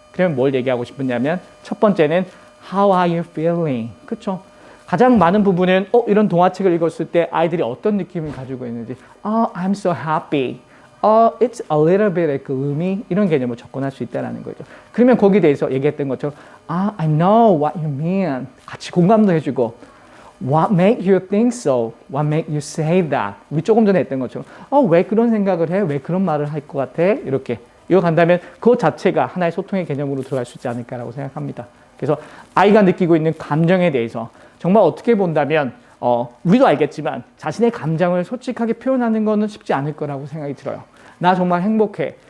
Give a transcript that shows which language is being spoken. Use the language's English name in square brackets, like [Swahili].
[Korean] 그러면 뭘 얘기하고 싶었냐면 첫 번째는 [English] How are you feeling? [Korean] 그렇죠? 가장 많은 부분은 이런 동화책을 읽었을 때 아이들이 어떤 느낌을 가지고 있는지 [English] I'm so happy. It's a little bit gloomy. [Korean] 이런 개념을 접근할 수 있다는 거죠. 그러면 거기에 대해서 얘기했던 것처럼 [English] I know what you mean. [Korean] 같이 공감도 해주고 [English] What make you think so? What make you say that? [Korean] 우리 조금 전에 했던 것처럼 왜 그런 생각을 해? 왜 그런 말을 할 것 같아? 이렇게 이어간다면 그것 자체가 하나의 소통의 개념으로 들어갈 수 있지 않을까라고 생각합니다. 그래서 아이가 느끼고 있는 감정에 대해서 정말 어떻게 본다면 우리도 알겠지만 자신의 감정을 솔직하게 표현하는 것은 쉽지 않을 거라고 생각이 들어요. 나 정말 행복해.